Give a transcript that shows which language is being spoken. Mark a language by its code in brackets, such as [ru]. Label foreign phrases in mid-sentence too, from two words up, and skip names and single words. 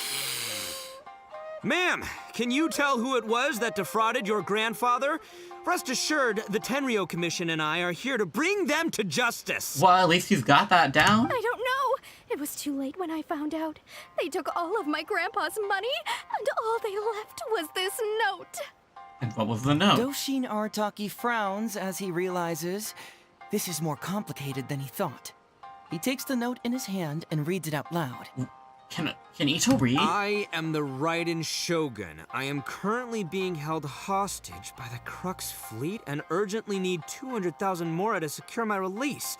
[en] Ma'am, can you tell who it was that defrauded your grandfather? Rest assured, the Tenryo Commission and I are here to bring them to justice. Well, at least he's got that down. I don't know. It was too late when I found out. They took all of my grandpa's money, and all they left was this note. And what was the note? Doshin Arataki frowns as he realizes this is more complicated than he thought. He takes the note in his hand and reads it out loud. Can Ito read? I am the Raiden Shogun. I am currently being held hostage by the Crux fleet and urgently need 200,000 mora to secure my release.